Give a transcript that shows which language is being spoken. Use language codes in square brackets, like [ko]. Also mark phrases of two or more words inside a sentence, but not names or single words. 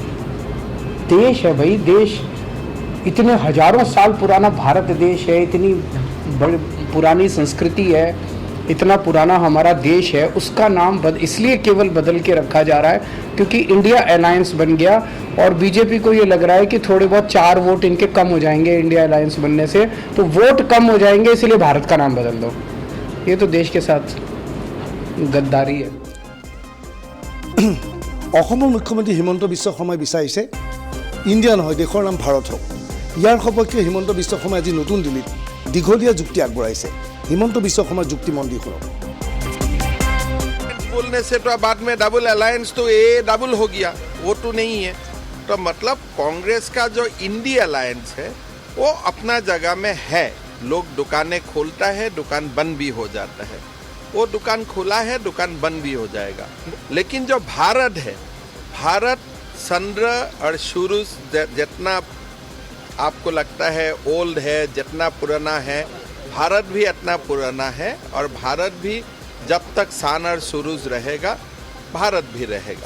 [hi] देश है भाई, देश इतने हजारों साल पुराना भारत देश है, इतनी बड़ी पुरानी संस्कृति है, इतना पुराना हमारा देश है, उसका नाम इसलिए केवल बदल के रखा जा रहा है क्योंकि इंडिया अलायंस बन गया और बीजेपी को ये लग रहा है कि थोड़े बहुत 4 वोट इनके कम हो जाएंगे इंडिया अलायंस बनने से, तो वोट कम हो जाएंगे इसलिए भारत का नाम बदल दो। ये तो देश के साथ गद्दारी है। [as] অসমৰ মুখ্যমন্ত্ৰী হিমন্ত বিশ্ব শৰ্মাই বিচাৰিছে ইণ্ডিয়া নহয় দেশৰ নাম ভাৰত হওক। ইয়াৰ সপক্ষে হিমন্ত বিশ্ব শৰ্মাই আজি নতুন দিল্লীত দীঘলীয়া যুক্তি আগবঢ়াইছে। হিমন্ত বিশ্ব শৰ্মাৰ যুক্তি মন দি শুনক। [hi] बोलने से तो बाद में [en] double alliance [hi] तो ये डबल हो गया, वो तो नहीं है। तो मतलब कांग्रेस का जो इंडिया अलायंस है वो अपना जगह में है। लोग दुकानें खोलता है, दुकान बंद भी हो जाता है। वो दुकान खुला है, दुकान बंद भी हो जाएगा। लेकिन जो भारत है, भारत संद्र और शुरू जितना आपको लगता है ओल्ड है, जितना पुराना है, भारत भी इतना पुराना है और भारत भी जब तक सान और सुरूज रहेगा भारत भी रहेगा।